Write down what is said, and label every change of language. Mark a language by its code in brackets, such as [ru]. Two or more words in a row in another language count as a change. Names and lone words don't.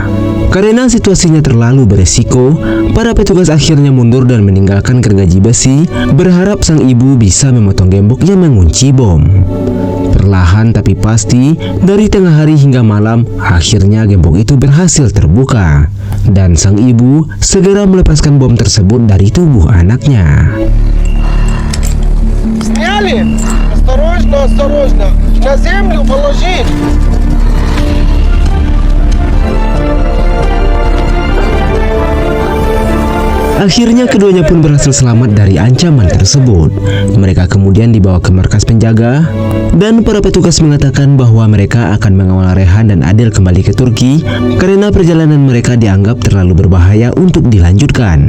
[id] Karena situasinya terlalu beresiko, para petugas akhirnya mundur dan meninggalkan gergaji besi, berharap sang ibu bisa memotong gembok yang mengunci bom. Perlahan tapi pasti, dari tengah hari hingga malam, akhirnya gembok itu berhasil terbuka. Dan sang ibu segera melepaskan bom tersebut dari tubuh anaknya. [ru] Сняли? Осторожно, осторожно. На землю положить. [id] Akhirnya keduanya pun berhasil selamat dari ancaman tersebut. Mereka kemudian dibawa ke markas penjaga dan para petugas mengatakan bahwa mereka akan mengawal Rehan dan Adil kembali ke Turki karena perjalanan mereka dianggap terlalu berbahaya untuk dilanjutkan.